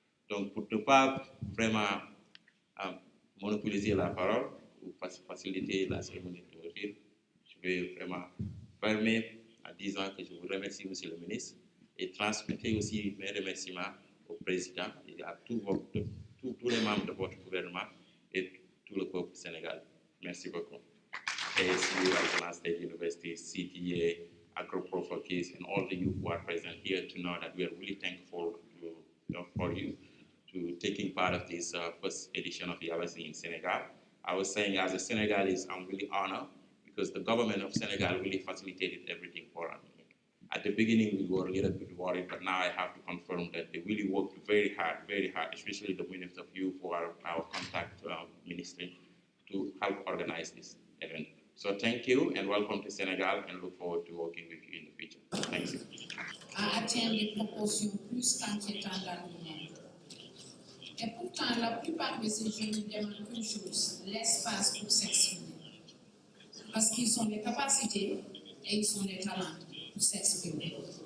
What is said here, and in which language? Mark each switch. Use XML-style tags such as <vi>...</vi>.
<fr>Donc, pour ne pas vraiment monopoliser la parole ou faciliter la cérémonie d'ouverture, je vais vraiment fermer en disant que je vous remercie, Monsieur le ministre, et transmettez aussi mes remerciements au président et à tous les membres de votre gouvernement et tout le peuple sénégalais. Merci beaucoup.</fr> <en>ASU, Arizona State University, CTA, AgroProFocus, and all the youth who are present here to know that we are really thankful for you to taking part of this first edition of the Yabasi in Senegal. I was saying, as a Senegalese, I'm really honored because the government of Senegal really facilitated everything for us. At the beginning, we were a little bit worried, but now I have to confirm that they really worked very hard, especially the Minister of Youth for our contact ministry to help organize this event. So thank you and welcome to Senegal and look forward to working with you in the future. Thank you.</en> <fr>À atteindre des proportions plus qu'inquiétantes dans le monde. Et pourtant, la plupart de ces jeunes demandent qu'une chose, l'espace pour s'exprimer. Parce qu'ils ont les capacités et ils ont les talents pour s'exprimer.</fr>